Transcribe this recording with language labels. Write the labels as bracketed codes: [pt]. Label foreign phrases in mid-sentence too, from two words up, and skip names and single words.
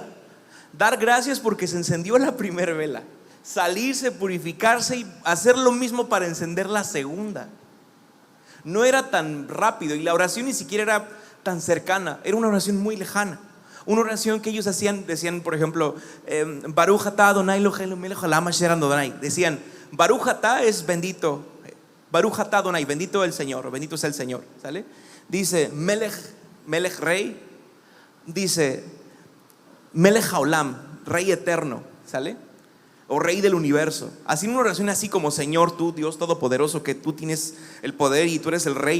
[es] Dar gracias porque se encendió la primera vela, salirse, purificarse y hacer lo mismo para encender la segunda. No era tan rápido, y la oración ni siquiera era tan cercana, era una oración muy lejana. Una oración que ellos hacían, decían, por ejemplo, [he] ברוך אתה אדוני אלוהינו מלך העולם אשר אדוני. [es] Decían, [he] ברוך אתה [es] es bendito, [he] ברוך אתה אדוני, [es] bendito el Señor, bendito es el Señor, ¿sale? Dice [he] מלך, מלך [es] rey. Dice [he] מלך העולם, [es] rey eterno, ¿sale? O rey del universo. Así una oración así como: Señor, tú Dios todopoderoso, que tú tienes el poder y tú eres el rey.